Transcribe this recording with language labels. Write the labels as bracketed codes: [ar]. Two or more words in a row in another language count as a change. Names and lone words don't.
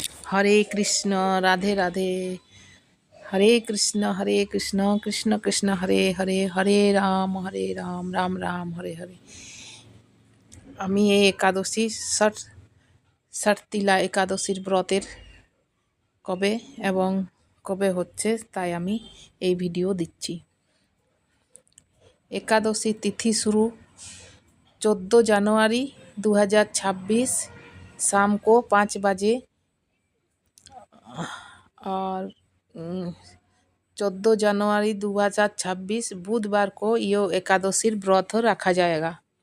[sa] हरे कृष्ण राधे राधे। हरे कृष्ण कृष्ण कृष्ण हरे हरे, हरे राम राम राम हरे हरे। [bn] আমি এই একাদশী ষাটতিলা একাদশীর ব্রতের কবে এবং কবে হচ্ছে তাই আমি এই ভিডিও দিচ্ছি। [hi] एकादशी तिथि शुरू 14 जनवरी 2026 शाम को 5 बजे और 14 जनवरी 2026 बुधवार को यो एकादशीर व्रत रखा जाएगा।